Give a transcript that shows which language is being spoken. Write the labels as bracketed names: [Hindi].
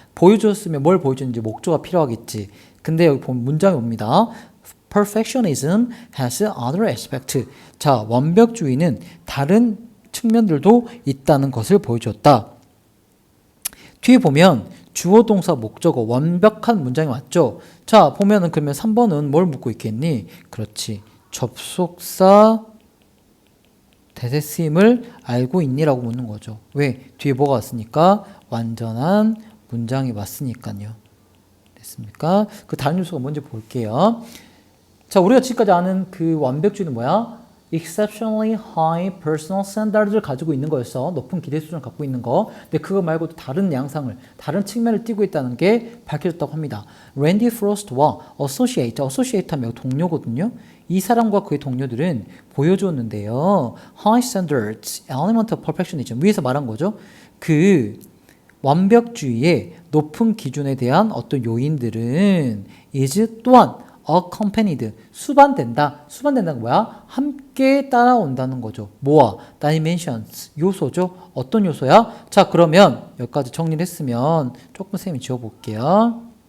[Korean] 보여주었으면 뭘 보여주는지 목조가 필요하겠지. 근데 여기 보면 문장이 옵니다. [English] Perfectionism has other aspects. [Korean] 자, 완벽주의는 다른 측면들도 있다는 것을 보여주었다. 뒤에 보면 주어, 동사, 목적어 완벽한 문장이 맞죠? 자, 보면은 그러면 3번은 뭘 묻고 있겠니? 그렇지. 접속사 대세 쓰임을 알고 있니라고 묻는 거죠. 왜? 뒤에 뭐가 왔으니까 완전한 문장이 왔으니까요. 됐습니까? 그 다른 요소가 뭔지 볼게요. 자, 우리가 지금까지 아는 그 완벽주의는 뭐야? [English] exceptionally high personal standard [Korean] 를 가지고 있는 거였어. 높은 기대 수준을 갖고 있는 거. 근데 그거 말고도 다른 양상을, 다른 측면을 띠고 있다는 게 밝혀졌다고 합니다. 랜디 프로스트와 associate 하면 동료거든요. 이 사람과 그의 동료들은 보여주었는데요. [English] high standards, element of perfectionism. [Korean] 위에서 말한 거죠. 그 완벽주의의 높은 기준에 대한 어떤 요인들은 is 또한 accompanied, 수반된다. 수반된다는 뭐야? 함께 따라온다는 거죠. 뭐와? dimensions, 요소죠. 어떤 요소야? 자, 그러면 여기까지 정리를 했으면 조금 선생님이 지워볼게요.